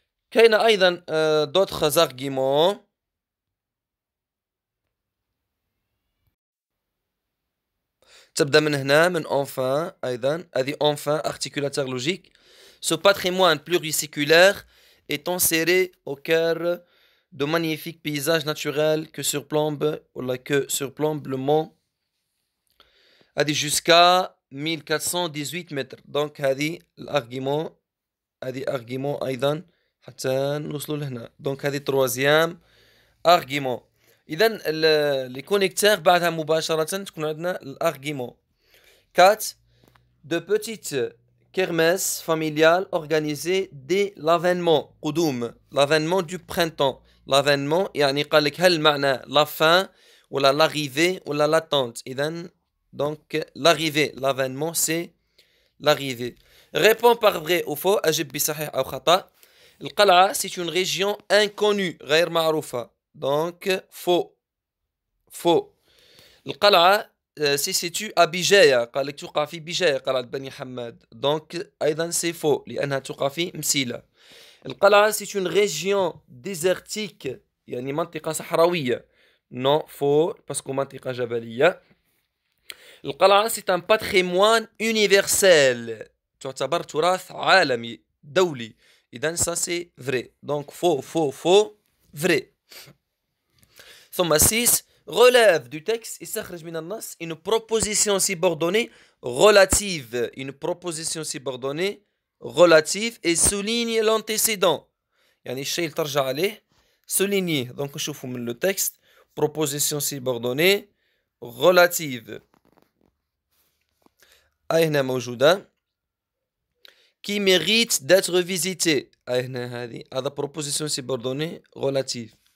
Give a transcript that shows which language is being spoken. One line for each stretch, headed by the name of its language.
Arabic: كاين أيضا
French: d'autres arguments.
Arabic: تبدأ من هنا من enfin أيضا هذه enfin
French: articulateur logique. Ce patrimoine pluriséculaire est enserré au cœur de magnifiques paysages naturels que surplombe le mont هذه jusqu'à 1418 متر. donc
Arabic: هذه الارغيمون أيضا حتى نوصلوا لهنا.
French: donc هذه troisième argument.
Arabic: إذن
French: les connecteurs
Arabic: بعدها مباشرة تكون عندنا الارغيمون.
French: 4 de petites kermesses familiales organisées dès l'avènement قدوم l'avènement du printemps.
Arabic: l'avènement يعني قال لك هل معنى
French: la fin
Arabic: ولا l'arrivée ولا l'attente.
French: إذن donc l'arrivée l'avènement c'est l'arrivée. réponds par vrai ou faux.
Arabic: أجب بصحيح أو خطأ.
French: القلعة c'est une région inconnue
Arabic: غير معروفة.
French: donc faux. القلعة se situe à بجاية.
Arabic: قال لك تقع في بجاية قلعة بني حماد.
French: donc
Arabic: أيضا
French: c'est faux
Arabic: لأنها تقع في مسيلة.
French: القلعة c'est une région désertique
Arabic: يعني منطقة صحراوية.
French: non faux parce que
Arabic: منطقة جبلية. القلعة
French: c'est un patrimoine universel
Arabic: تعتبر تراث عالمي دولي.
French: إذن ça c'est vrai. donc faux vrai. ثم 6 relève du texte
Arabic: استخرج من النص
French: une proposition subordonnée relative. une proposition subordonnée relative et souligne l'antécédent
Arabic: يعني الشيء اللي ترجع عليه
French: souligner. donc نشوفوا من le texte proposition subordonnée relative
Arabic: أي هنا موجودة
French: qui mérite d'être visité. أي هنا هذا proposition subordonnée relative.